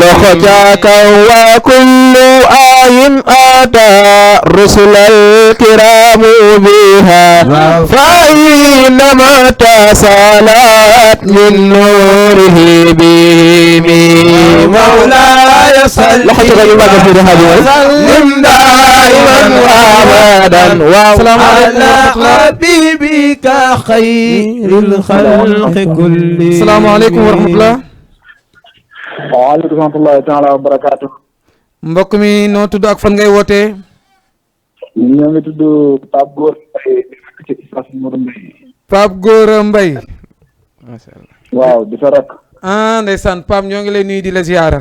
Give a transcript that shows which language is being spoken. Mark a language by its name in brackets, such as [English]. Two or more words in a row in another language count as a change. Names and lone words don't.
[Arabic] لخجاك وكل آي أتى رسل الكرام بها فإنما تسالت من نوره بهم مولاي صل وسلم دائما وابدا على حبيبك خير الخلق كلهم. السلام عليكم ورحمة الله. وعليكم رحمة الله تعالى وبركاته. [Wolof] mbokk mi noo tudd ak fan ngay wootee. ñoo ngi tudd Pape Gora Mbaye ci Oustaz Modou Mbaye. Pape Gora Mbaye. waaw di sa rak. ah ndeysaan Pape ñoo ngi lay nuyu di la ziyaara.